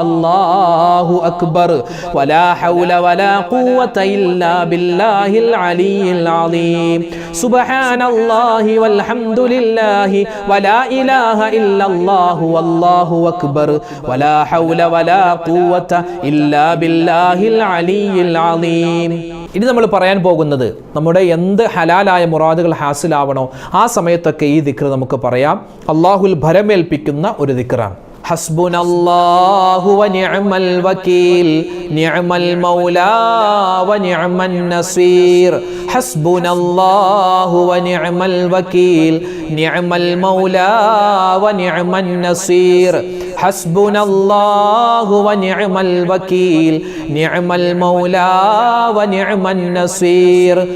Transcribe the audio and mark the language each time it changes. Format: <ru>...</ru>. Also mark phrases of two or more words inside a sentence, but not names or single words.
<ar>الله أكبر ولا حول ولا قوة إلا بالله العلي العظيم سبحان الله والحمد لله ولا إله إلا الله والله أكبر ولا حول ولا قوة إلا بالله العلي العظيم</ar> <ml>ഇനി നമ്മൾ പറയാൻ പോകുന്നത് നമ്മുടെ എന്ത് ഹലാലായ മുറാദുകൾ ഹാസിലാവണോ ആ സമയത്തൊക്കെ ഈ ദിക്ർ നമുക്ക് പറയാം. അല്ലാഹുൽ ഭരമേൽപ്പിക്കുന്ന ഒരു ദിക്റാണ്.</ml> <ar>حسبنا الله ونعم الوكيل نعم المولى ونعم النصير حسبنا الله ونعم الوكيل نعم المولى ونعم النصير حسبنا الله ونعم الوكيل نعم المولى ونعم النصير</ar>